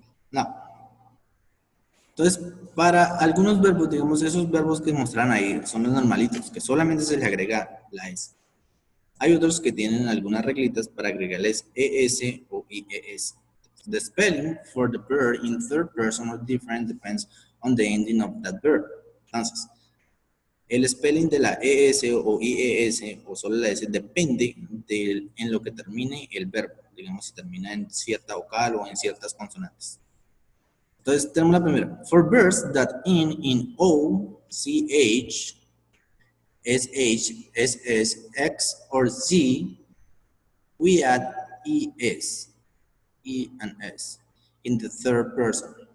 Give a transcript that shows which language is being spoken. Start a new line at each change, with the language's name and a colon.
Spanish: No. Entonces, para algunos verbos, digamos, esos verbos que muestran ahí son los normalitos, que solamente se le agrega la S. Hay otros que tienen algunas reglitas para agregarles ES o IES.
English: The spelling for the verb in third person or different depends on the ending of that verb.
Spanish: Entonces, el spelling de la ES o IES o solo la S depende de en lo que termine el verbo. Digamos, si termina en cierta vocal o en ciertas consonantes. Entonces, tenemos la primera.
English: For verbs that end in O, CH, SH, SS, X, or Z, we add ES, E and S, in the third person.